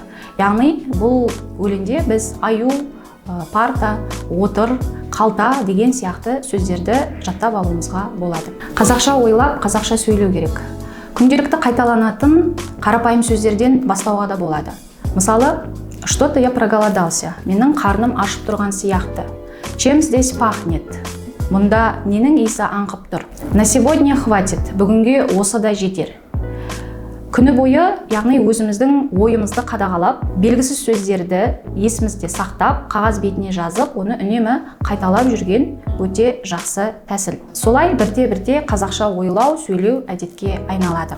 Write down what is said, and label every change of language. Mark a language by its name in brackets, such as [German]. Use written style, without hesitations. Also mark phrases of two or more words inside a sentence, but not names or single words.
[Kazakh] Яғни бұл өлеңде біз аю, парта, отыр, қалта деген сияқты сөздерді жаттап алуымызға болады. Қазақша ойлап, қазақша сөйлеу керек. Күнделікті қайталанатын қарапайым сөздерден бастауға да болады. Мысалы, [Russian] что-то я проголодался. [Kazakh] Менің қарным ашып тұрған сияқты. [Russian] Чем здесь пахнет? [Kazakh] Мұнда ненің иісі аңқып тұр. [Russian] На сегодня хватит. [Kazakh] Бүгінге осы да жетер. Күні бойы, яғни өзіміздің ойымызды қадағалап, белгісіз сөздерді есімізде сақтап, қағаз бетіне жазып, оны үнемі қайталап жүрген өте жақсы тәсіл. Солай бірте-бірте қазақша ойлау, сөйлеу әдетке айналады.